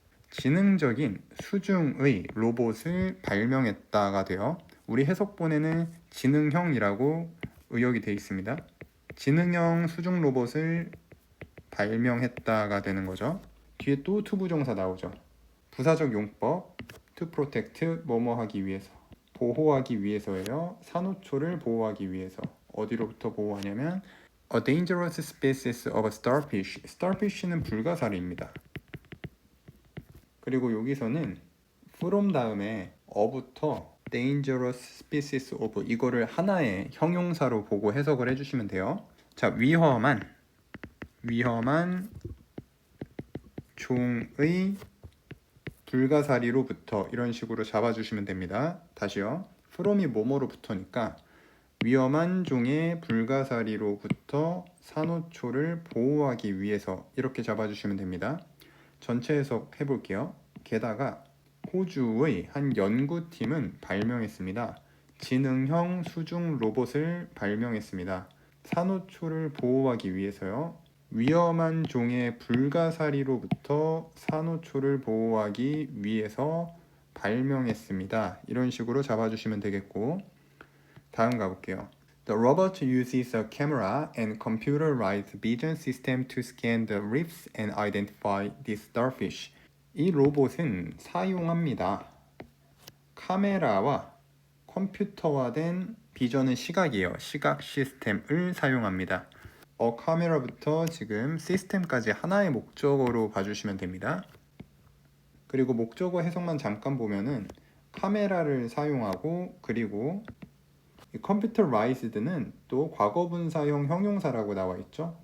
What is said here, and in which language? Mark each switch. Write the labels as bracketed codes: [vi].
[ko] 지능적인 수중의 로봇을 발명했다가 되어 우리 해석본에는 지능형이라고 의역이 되어 있습니다. 지능형 수중 로봇을 발명했다가 되는 거죠. 뒤에 또 투부정사 나오죠. 부사적 용법, to protect, 뭐뭐 하기 위해서. 보호하기 위해서예요. 산호초를 보호하기 위해서. 어디로부터 보호하냐면 A dangerous species of starfish. starfish는 불가사리입니다. 그리고 여기서는 from 다음에 어부터 dangerous species of 이거를 하나의 형용사로 보고 해석을 해주시면 돼요. 자, 위험한 종의 불가사리로부터 이런 식으로 잡아주시면 됩니다. 다시요. from이 뭐뭐로부터니까 위험한 종의 불가사리로부터 산호초를 보호하기 위해서 이렇게 잡아주시면 됩니다. 전체 해석 해볼게요. 게다가 호주의 한 연구팀은 발명했습니다. 지능형 수중 로봇을 발명했습니다. 산호초를 보호하기 위해서요. 위험한 종의 불가사리로부터 산호초를 보호하기 위해서 발명했습니다. 이런 식으로 잡아주시면 되겠고, 다음 가볼게요. [en] The robot uses a camera and computerized vision system to scan the reefs and identify the starfish. [ko] 이 로봇은 사용합니다. 카메라와 컴퓨터화된 비전은 시각이에요. 시각 시스템을 사용합니다. 카메라부터 지금 시스템까지 하나의 목적어로 봐주시면 됩니다. 그리고 목적어 해석만 잠깐 보면은 카메라를 사용하고 그리고 computerized는 또 과거분사형 형용사라고 나와 있죠.